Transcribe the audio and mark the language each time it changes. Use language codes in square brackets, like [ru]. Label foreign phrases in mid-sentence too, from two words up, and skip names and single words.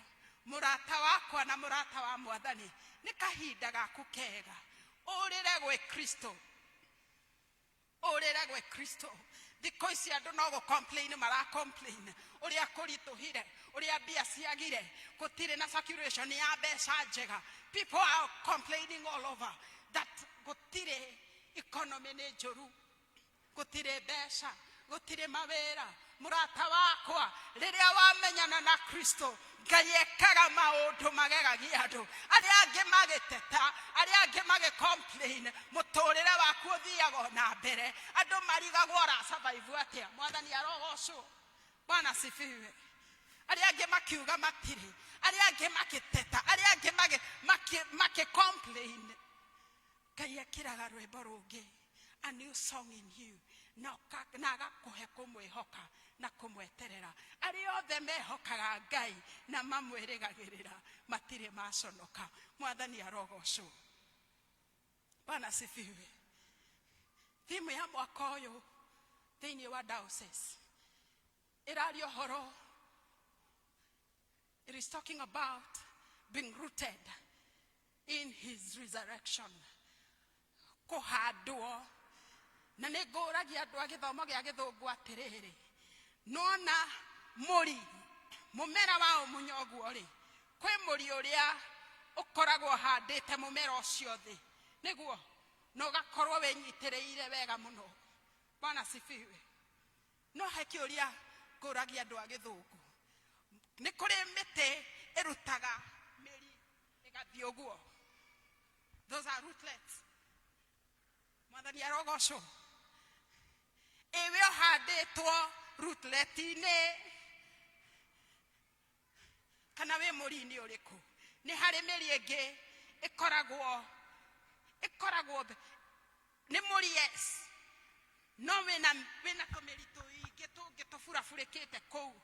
[ki] Murata wakwa na murata wa Mwathani nĩ kahinda gaku kega ũrĩre gwĩ Kristo. Ũrĩre gwĩ Kristo. Thikũ ici andũ no gũcomplain maracomplain ũrĩa kũritũhire, ũrĩa mbia ciagire, gũtirĩ na circulation ya mbeca njega. [en] People are complaining all over that [ki] gũtirĩ economy nĩ njũru, gũtirĩ mbeca, gũtirĩ mawĩra. Murata wakwa rĩrĩa wamenyana na Kristo Ngai ekaga maũndũ magegagia andũ. Arĩa angĩ magĩteta, arĩa angĩ magĩcomplain, mũtũrĩre waku ũthiaga na mbere. Andũ marigagwo ra survive atĩa. Mwathani arogocwo. [sw] Bwana sifiwe. [ki] Arĩa angĩ makiuga matirĩ, arĩa angĩ magĩteta, arĩa angĩ magĩcomplain. Ngai ekĩraga rwĩmbo rũngĩ, [en] a new song in you. [ki] Na agakũhe kũmwĩhoka na kumweterera. Ariothe mehokaga Ngai na mamwirigagirira matire maconoka. Mwathani arogocwo. [sw] Bwana sifiwe. [ki] Thimu ya mwaka uyu thiini wa diocese irario horo. [en] It is talking about being rooted in his resurrection. [ki] Kuhandwo. Na nĩngũragia andũ a gĩthomo gĩa gĩthũngũ atĩrĩrĩ, nona mũri mũmera wa ũmunyoguo rĩ, kwĩ mũri ũrĩa ũkoragwo handĩte mũmera ũcio thĩ, nĩguo na ũgakorwo wĩnyitĩrĩire wega mũno. [sw] Bwana sifiwe. [ki] No he kĩũria ngũragia andũ a gĩthũngũ, nĩ kũrĩ mĩtĩ ĩrutaga mĩri ĩgathiĩ ũguo. [en] Those are rootlets. [ki] Mwathani arogocwo. Ewe ũhandĩtwo rootlet-inĩ kana wĩ mũri-inĩ ũrĩkũ, nĩ harĩ mĩri ĩngĩ ĩkoragwo nĩ mũri yes, no wĩna tũmĩri tũingĩ tũngĩ tũburabũrĩkĩte kũu.